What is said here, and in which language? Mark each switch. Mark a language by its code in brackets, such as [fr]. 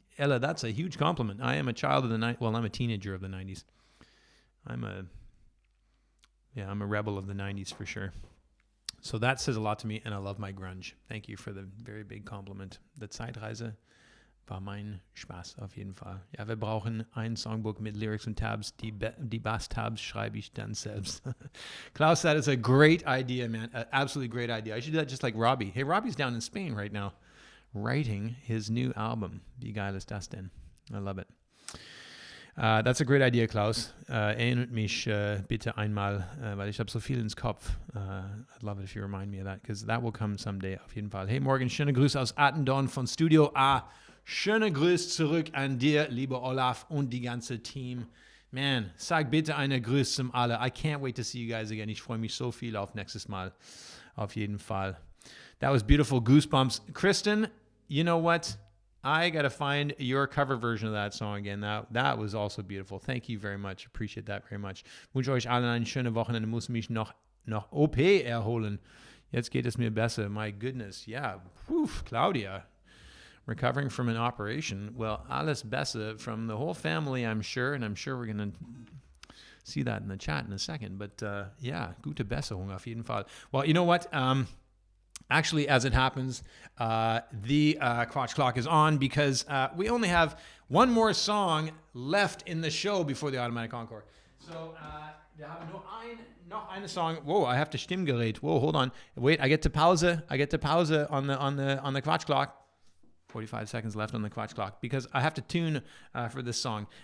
[en] Ella, that's a huge compliment. I am a child of the 90s. Well, I'm a teenager of the 90s. I'm a rebel of the 90s for sure. So that says a lot to me, and I love my grunge. Thank you for the very big compliment. [de] Die Zeitreise war mein Spaß auf jeden Fall. Ja, wir brauchen ein Songbook mit Lyrics und Tabs. Die Bass-Tabs schreibe ich dann selbst. [en] Klaus, that is a great idea, man. An absolutely great idea. I should do that just like Robbie. Hey, Robbie's down in Spain right now writing his new album. [de] Wie geil ist das denn? [en] I love it. That's a great idea, Klaus. [de] Erinnert mich bitte einmal, weil ich habe so viel ins Kopf. [en] I'd love it if you remind me of that, because that will come someday [de] auf jeden Fall. [en] Hey Morgan, [de] schöne Grüße aus Attendorn von Studio A. Schöne Grüße zurück an dir, lieber Olaf und die ganze Team. Man, sag bitte eine Grüße zum alle. [en] I can't wait to see you guys again. [de] Ich freue mich so viel auf nächstes Mal. Auf jeden Fall. [en] That was beautiful. Goosebumps. Kristen, you know what? I got to find your cover version of that song again. That was also beautiful. Thank you very much. Appreciate that very much. [de] Wünsche euch allen eine schöne Wochenende. Muss mich noch OP erholen. Jetzt geht es mir besser. [en] My goodness. Yeah. Whew, Claudia. Recovering from an operation. Well, [de] alles besser [en] from the whole family, I'm sure. And I'm sure we're going to see that in the chat in a second. But yeah, [de] gute Besserung auf jeden Fall. [en] Well, you know what? Actually, as it happens, the Quatsch Clock is on because we only have one more song left in the show before the Automatic Encore. [de] So, wir haben noch eine Song. [en] Whoa, I have to Stimmgerät. Whoa, hold on. Wait, I get to pause on the Quatsch Clock. 45 seconds left on the Quatsch Clock because I have to tune for this song.